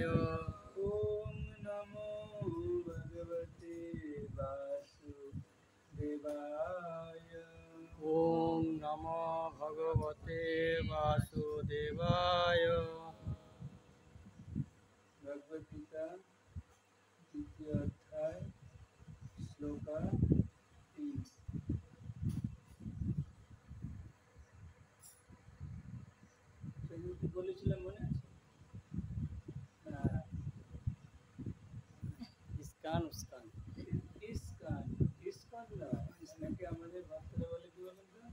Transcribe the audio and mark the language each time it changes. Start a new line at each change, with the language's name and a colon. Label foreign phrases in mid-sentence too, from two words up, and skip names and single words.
Sanskrit: ओम नमो भगवते वासुदेवाय। ओम नमो भगवते वासुदेवाय। भगवद गीता द्वितीय अध्याय श्लोक 3।
Bangla: সেদিন কি বলেছিলাম মনে আছে? ইস্কান উস্কান ইস্কান, ইস্কান না, ইসলামকে আমাদের ভক্তরা বলে কি বলেন তো?